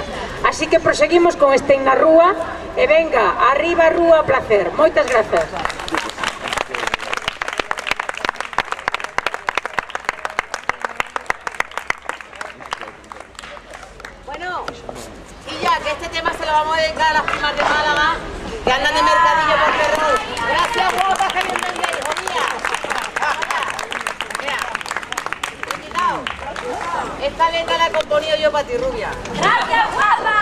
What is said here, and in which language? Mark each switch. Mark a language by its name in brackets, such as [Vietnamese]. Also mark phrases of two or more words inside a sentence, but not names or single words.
[Galician] Así que proseguimos con Estén na Rúa e venga, arriba Rúa Placer. Moitas grazas. Bueno, [Spanish] y ya que este tema se lo vamos a dedicar a las primas de Málaga que andan de mercadillo por Ferrol. Gracias, guapas, que bien vendéis, jodía. Esta letra la he componido yo para ti, rubia. ¡Gracias, guapa!